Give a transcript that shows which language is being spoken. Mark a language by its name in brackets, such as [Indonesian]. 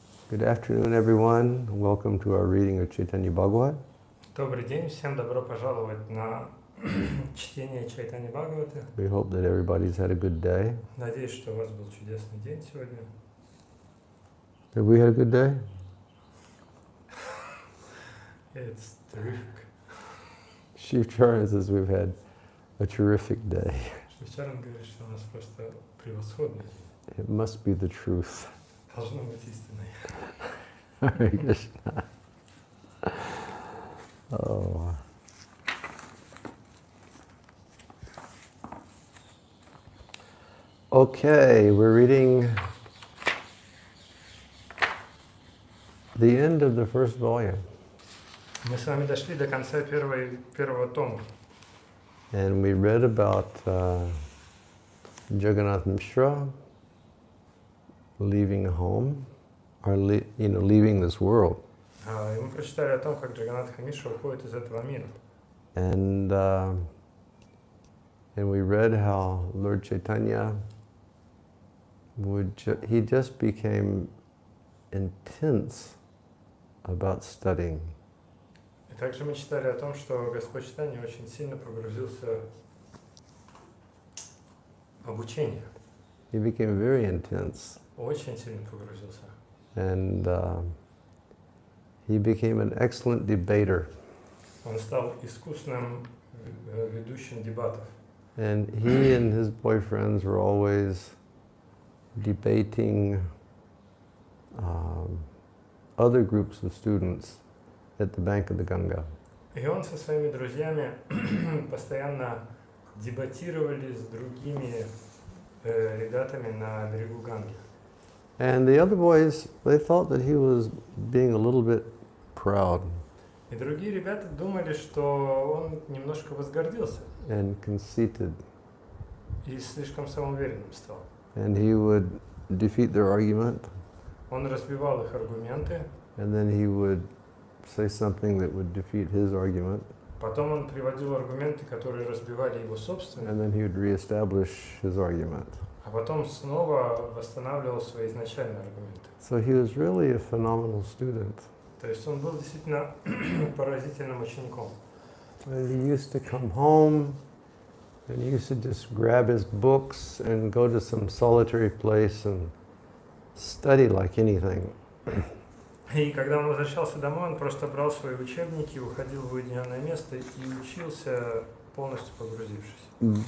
[English] Good afternoon, everyone. Welcome to our reading of Чайтанья Bhagavata. [Russian] Добрый день, всем добро пожаловать на чтение Чайтаньи Бхагаваты. [English] We hope that everybody's had a good day. [Russian] Надеюсь, что у вас был чудесный день сегодня. [English] Have we had a good day? It's terrific. Shiv Charan says we've had a terrific day. [Russian] Швейцарин говорит, что у нас просто превосходный день. [English] It must be the truth. [Russian] Должно быть истиной. [English] Hare Krishna. Oh. Okay, we're reading the end of the first volume. [Russian] Мы с вами дошли до конца первого тома. [English] And we read about Jagannath Mishra leaving home, or leaving this world. [Russian] И мы прочитали о том, как Джаганнатха Мишра уходит из этого мира. [English] And we read how Lord Chaitanya he just became intense about studying. [Russian] И также мы читали о том, что Господь Чайтанья очень сильно погрузился в обучение. [English] He became very intense. [Russian] Очень сильно погрузился. [English] And he became an excellent debater. [Russian] Он стал искусным ведущим дебатов. [English] And he and his boyfriends were always debating other groups of students at the bank of the Ganga. [Russian] И он со своими друзьями постоянно дебатировали с другими ребятами на берегу Ганги. [English] And the other boys, they thought that he was being a little bit proud. [Russian] И другие ребята думали, что он немножко возгордился. [English] And conceited. [Russian] И слишком самоуверенным стал. [English] And he would defeat their argument. [Russian] Он разбивал их аргументы. [English] And then he would say something that would defeat his argument. [Russian] Потом он приводил аргументы, которые разбивали его собственные. [English] And then he would reestablish his argument. [Russian] А потом снова восстанавливал свои изначальные аргументы. [English] So he was really a phenomenal student. [Russian] То есть он был действительно поразительным учеником. [English] And he used to come home and he used to just grab his books and go to some solitary place and study like anything. [Russian] И когда он возвращался домой, он просто брал свои учебники, уходил в уединенное место и учился, полностью погрузившись.